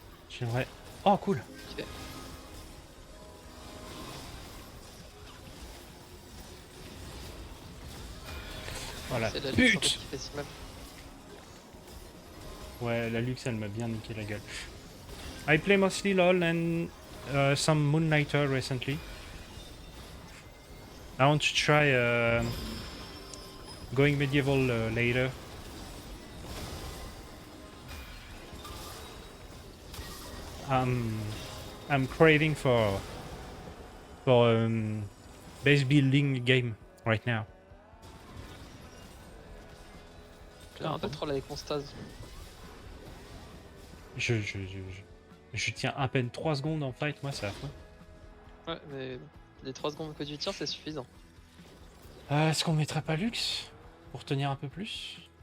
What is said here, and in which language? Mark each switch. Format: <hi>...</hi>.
<fr>J'aimerais. Oh, cool! Ok. Voilà. C'est la luxe, en fait, Pute! qui fait si mal. Ouais, la luxe, elle m'a bien niqué la gueule.</fr> <en>I play mostly LOL and some Moon Knighter recently. I want to try going medieval later. I'm craving for base building game right now.</en> <fr>J'ai un peu le troll avec mon stase. Je tiens à peine 3 secondes en fight, moi, c'est affreux. Ouais, mais les 3 secondes que tu tiens, c'est suffisant. Est-ce qu'on mettrait pas Lux pour tenir un peu plus?</fr>